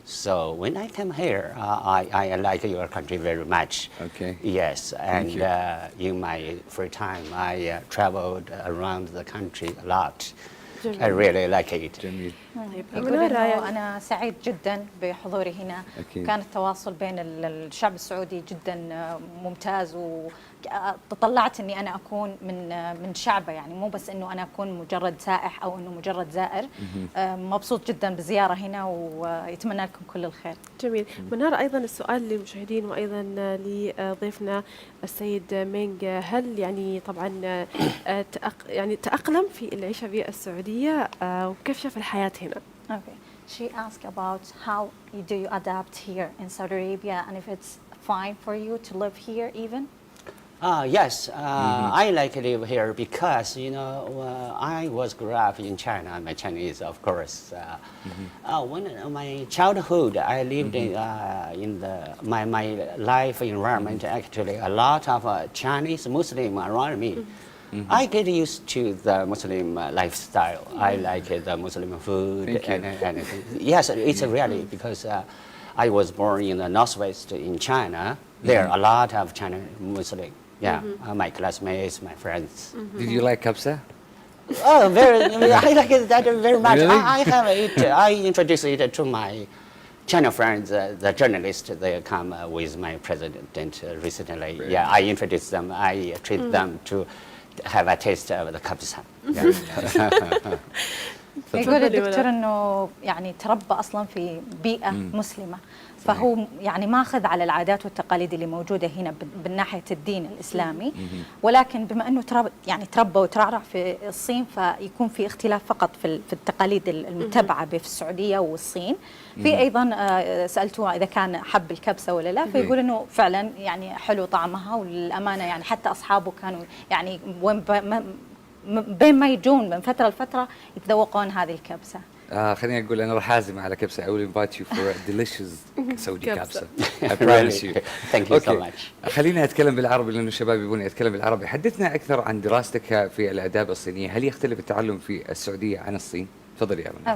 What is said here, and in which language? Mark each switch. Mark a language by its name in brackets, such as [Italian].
[English] So when I came here, I like your country very much. Okay. Yes, and in my free time, I traveled around the country a lot. [Arabic] جميل. [English] I really like it. [Arabic] جميل. يقول إنه أنا سعيد جدا بحضوري هنا. أكيد. كان التواصل بين الشعب السعودي جدا ممتاز، وتطلعت إني أنا أكون من شعبه، يعني مو بس إنه أنا أكون مجرد سائح أو إنه مجرد زائر. مبسوط جدا بالزيارة هنا ويتمنى لكم كل الخير. جميل. منار، أيضا السؤال للمشاهدين وأيضا لضيفنا السيد مينغ، هل يعني طبعا يعني تأقلم في العيشة بالسعودية وكيف شاف الحياة هنا؟ [English] Okay. She asked about how do you adapt here in Saudi Arabia, and if it's fine for you to live here even. Yes, I like to live here because, you know, I was grew up in China. I'm Chinese, of course. When my childhood, I lived in my life environment. Actually, a lot of Chinese Muslim around me. I get used to the Muslim lifestyle. I like the Muslim food and anything. Yes, it's really because I was born in the northwest in China. There are a lot of China Muslim. Yeah, my classmates, my friends. Did you like kabsa? Oh, very! I like that very much. Really? I have it. I introduced it to my China friends, the journalists. They come with my president recently. Very Yeah, I introduced them. I treat them to have a taste of the kabsa. [Arabic] يقول الدكتور انه يعني تربى اصلا في بيئه مسلمه، فهو يعني ماخذ على العادات والتقاليد اللي موجوده هنا من ناحيه الدين الاسلامي، ولكن بما انه تربى وترعرع في الصين، فيكون في اختلاف فقط في التقاليد المتبعه في السعوديه والصين. في ايضا سالته اذا كان حب الكبسه ولا لا، فيقول انه فعلا يعني حلو طعمها، والامانه يعني حتى اصحابه كانوا يعني بين ما يجون من فترة لفترة يتذوقون هذه الكبسة. خليني أقول أنا راح أعزم على كبسة. [English] I will invite you for a delicious Saudi [Arabic] كبسة. [English] كبسة. I promise you. Thank you so much. [Arabic] خلينا أتكلم بالعربي لأنه الشباب يبون يتكلم بالعربي. حدثنا أكثر عن دراستك في الآداب الصينية. هل يختلف التعلم في السعودية عن الصين؟ تفضلي يا منى.